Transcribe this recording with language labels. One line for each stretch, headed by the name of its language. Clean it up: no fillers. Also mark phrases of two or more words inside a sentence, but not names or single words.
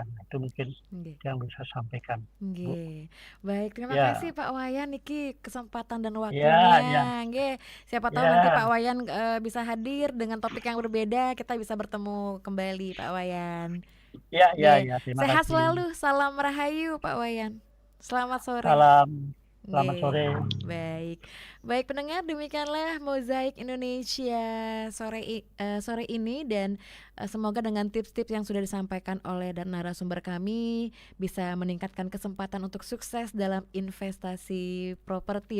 Indonesian: Itu mungkin yang bisa sampaikan. Baik, terima kasih Pak Wayan niki kesempatan dan waktunya. Siapa tahu nanti Pak Wayan bisa hadir dengan topik yang berbeda, kita bisa bertemu kembali Pak Wayan. Terima Sehat kasih. selalu, salam rahayu Pak Wayan. Selamat sore. Selamat sore. Baik pendengar, demikianlah Mozaik Indonesia sore ini, dan semoga dengan tips-tips yang sudah disampaikan oleh dan narasumber kami bisa meningkatkan kesempatan untuk sukses dalam investasi properti.